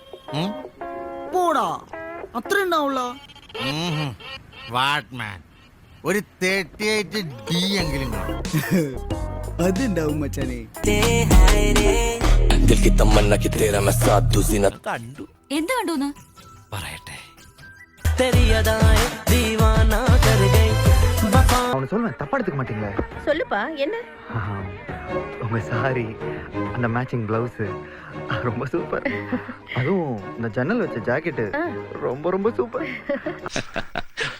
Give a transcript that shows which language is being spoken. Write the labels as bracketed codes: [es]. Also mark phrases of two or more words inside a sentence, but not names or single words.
[ml] പോടാ, അത്ര ഉണ്ടാവുള്ള. വാട്ട്മാൻ ഒരു 38 ഡി എങ്കിലും അതുണ്ടാവും മച്ചാനെ. കണ്ടു എന്ത് കണ്ടൂന്ന് പറയട്ടെ. [ta] தப்பா எடுத்துக்க மாட்டீங்களே? சொல்லுப்பா, என்ன உங்க சாரி, அந்த [en] matching blouse [ta] ரொம்ப சூப்பர். அதுவும் இந்த ஜன்னல் வச்ச ஜாக்கெட் ரொம்ப ரொம்ப சூப்பர்.